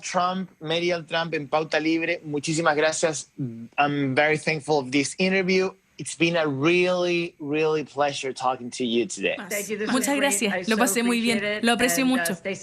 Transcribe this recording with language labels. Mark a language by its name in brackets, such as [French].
[Spanish] Trump en Pauta Libre, muchísimas gracias. [English] I'm very thankful of this interview. It's been a really, really pleasure talking to you today. [Spanish] Muchas gracias, lo pasé muy bien, lo aprecio mucho.